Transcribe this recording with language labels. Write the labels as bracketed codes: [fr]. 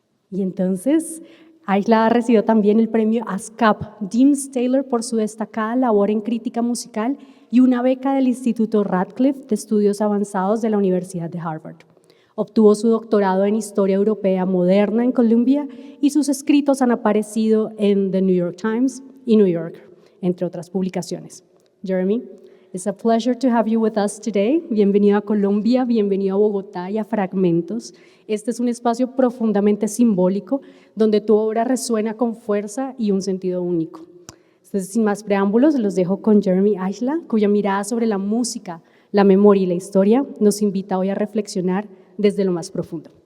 [es] Y entonces, Eichler ha recibido también el premio ASCAP James Taylor por su destacada labor en crítica musical y una beca del Instituto Radcliffe de Estudios Avanzados de la Universidad de Harvard. Obtuvo su doctorado en Historia Europea Moderna en Columbia y sus escritos han aparecido en The New York Times y New Yorker, entre otras publicaciones. [en] Jeremy, it's a pleasure to have you with us today. [es] Bienvenido a Colombia, bienvenido a Bogotá y a Fragmentos. Este es un espacio profundamente simbólico donde tu obra resuena con fuerza y un sentido único. Entonces, sin más preámbulos, los dejo con Jeremy Eichler, cuya mirada sobre la música, la memoria y la historia nos invita hoy a reflexionar desde lo más profundo.